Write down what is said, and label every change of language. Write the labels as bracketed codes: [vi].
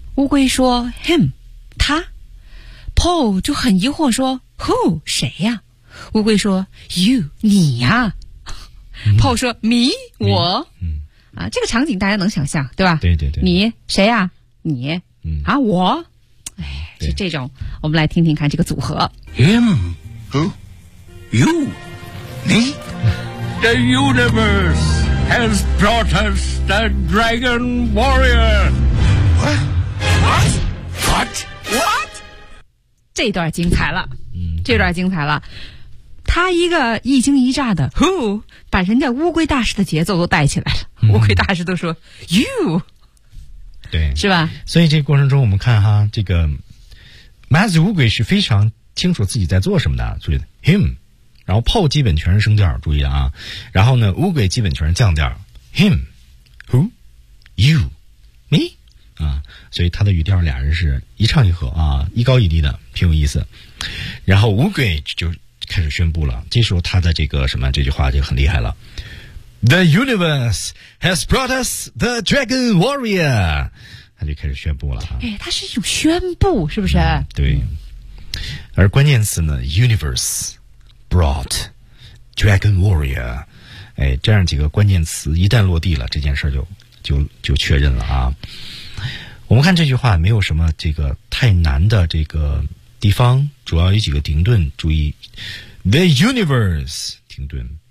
[zh] 乌龟说 him, 他。Paul 就很疑惑说 who, 谁呀、啊、乌龟说 you, 你呀、啊。 Paul 说 me, 我。啊，这个场景大家能想象对吧？对对对。你谁呀、啊、你、啊我。哎，是这种，我们来听听看这个组合。 [en] Him, who, you, me. The universe has brought us the Dragon Warrior. What? What? What? [zh] 这段精彩了，这段精彩了。他一个一惊一乍的 who, 把人家乌龟大师的节奏都带起来了。乌龟大师都说 you. 对，是吧？所以这个过程中，我们看哈，这个 Master 乌龟是非常清楚自己在做什么的，注意 him， 然后 Paul 基本全是升调，注意啊，然后呢，乌龟基本全是降调 ，him， who， you， me， 啊，所以他的语调俩人是一唱一和啊，一高一低的，挺有意思。然后乌龟就开始宣布了，这时候他的这个什么这句话就很厉害了。 [en] The universe has brought us the Dragon Warrior. [zh] 他就开始宣布了。哎，他是一种宣布，是不是？嗯、对。而关键词呢 ， universe brought Dragon Warrior. 哎，这样几个关键词一旦落地了，这件事就确认了啊。我们看这句话没有什么这个太难的这个地方，主要有几个停顿，注意 the universe 停顿。